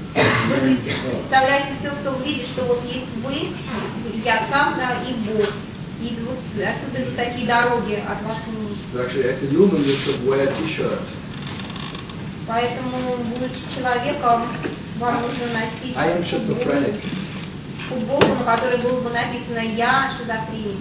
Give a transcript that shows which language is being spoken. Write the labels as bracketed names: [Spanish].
[Russian] Представляете все, кто увидит, что вот есть вы, я сам, да, и Бог. И вот отсюда идут такие дороги от вашего мира. [English] Actually, as a human, you should wear a t-shirt. [Russian] Поэтому, будучи человеком, вам нужно носить... [English] I am schizophrenic. [Russian] Футболку, на которой было бы написано «Я шизофреник».